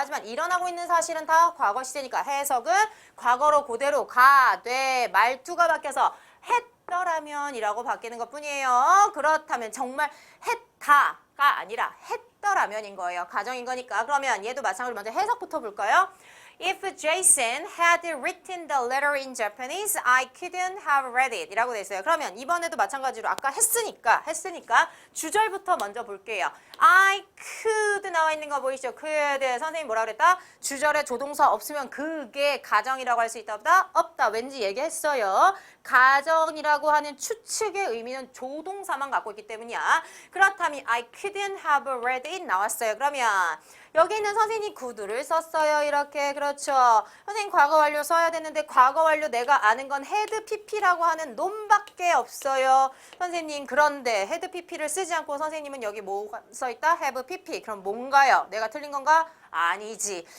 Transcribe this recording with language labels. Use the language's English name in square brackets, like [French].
[Korean] 하지만 일어나고 있는 사실은 다 과거 시제니까 해석은 과거로 그대로 가, 돼, 말투가 바뀌어서 했더라면 이라고 바뀌는 것 뿐이에요. 그렇다면 정말 했다가 아니라 했더라면인 거예요. 가정인 거니까. 그러면 얘도 마찬가지로 먼저 해석부터 볼까요? [English] If Jason had written the letter in Japanese, I couldn't have read it. [Korean] 이라고 돼 있어요. 그러면 이번에도 마찬가지로 아까 했으니까 주절부터 먼저 볼게요. [English] I could [Korean] 나와 있는 거 보이시죠? could. 선생님 뭐라 그랬다? 주절에 조동사 없으면 그게 가정이라고 할 수 있다 없다? 없다. 왠지 얘기했어요. 가정이라고 하는 추측의 의미는 조동사만 갖고 있기 때문이야. 그렇다면 [English] I couldn't have read it [Korean] 나왔어요. 그러면 여기 있는 선생님이 could를 썼어요. 이렇게. 그렇죠. 선생님 과거 완료 써야 되는데 과거 완료 내가 아는 건 had pp라고 하는 놈밖에 없어요. 선생님 그런데 had pp를 쓰지 않고 선생님은 여기 뭐 써있다? have pp. 그럼 뭔가요? 내가 틀린 건가? 아니지.